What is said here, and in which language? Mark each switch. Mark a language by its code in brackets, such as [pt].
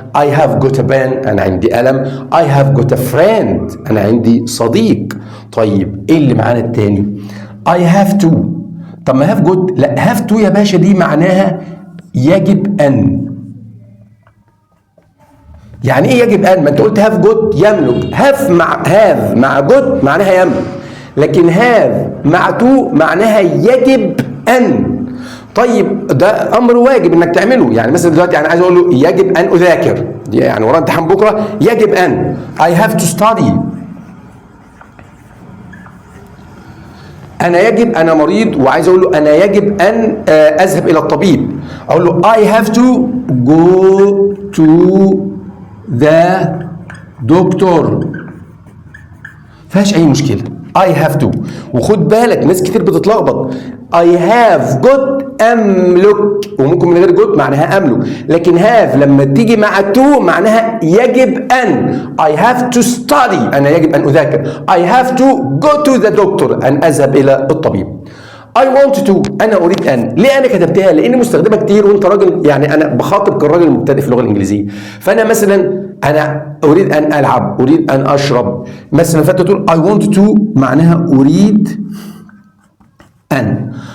[en] I have got a pen، [ar] أنا عندي قلم. [en] I have got a friend، [ar] أنا عندي صديق. طيب إيه اللي معانا التاني؟ [en] I have to. [ar] طب ما [en] have got، [ar] لا [en] have to [ar] يا باشا دي معناها يجب أن. يعني إيه يجب أن؟ ما أنت قلت [en] have got [ar] يملك، have مع got معناها يملك، لكن have مع to معناها يجب أن. طيب ده أمر واجب إنك تعمله. يعني مثلا دلوقتي أنا عايز أقول له يجب أن أذاكر، يعني ورايا امتحان بكرة، يجب أن [en] I have to study. [ar] أنا مريض وعايز أقول له أنا يجب أن أذهب إلى الطبيب، أقول له [en] I have to go to the doctor. [ar] فيهاش أي مشكلة. [en] I have to. [ar] وخد بالك ناس كتير بتتلخبط. [en] I have got [ar] أملك، وممكن من غير got معناها أملك، لكن have لما تيجي مع to معناها يجب أن. [en] I have to study، [ar] أنا يجب أن أذاكر. [en] I have to go to the doctor، [ar] أن أذهب إلى الطبيب. [en] I want to، [ar] أنا أريد أن. ليه أنا كتبتها؟ لأني مستخدمة كتير وأنت راجل، يعني أنا بخاطب كراجل مبتدئ في اللغة الإنجليزية. فأنا مثلا أنا أريد أن ألعب، أريد أن أشرب مثلا، فأنت تقول [en] I want to [ar] معناها أريد أن.